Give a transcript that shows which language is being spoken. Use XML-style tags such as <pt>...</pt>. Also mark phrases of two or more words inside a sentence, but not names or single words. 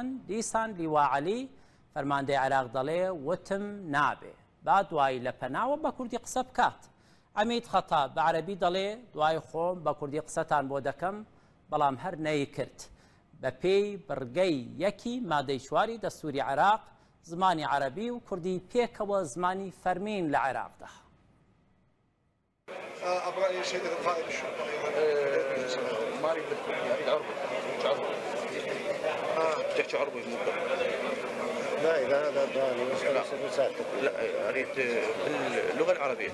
<ckb>دیسان لیوا عەلی فەرماندەی عێراق دەڵێ وتم نابێ با دوایی لە پەناوە بە کوردی قسە بکات. عەمید خەتاب بە عەرەبی دەڵێ دوای خۆم بە کوردی قسەتان بۆ دەکەم بەڵام هەر نەی کرد. بە پێی بڕگەی یەکی مادەی چواری دەستوری عێراق زمانی عەرەبی و کوردی پێکەوە زمانی فەرمین لە عێراقدا.</ckb> <ar>أبغى شيء قائد الشرطة ما أريد بالكردي أريد عربي تحكي عربي ممكن لا إذا هذا لا أريد باللغة العربية</ar>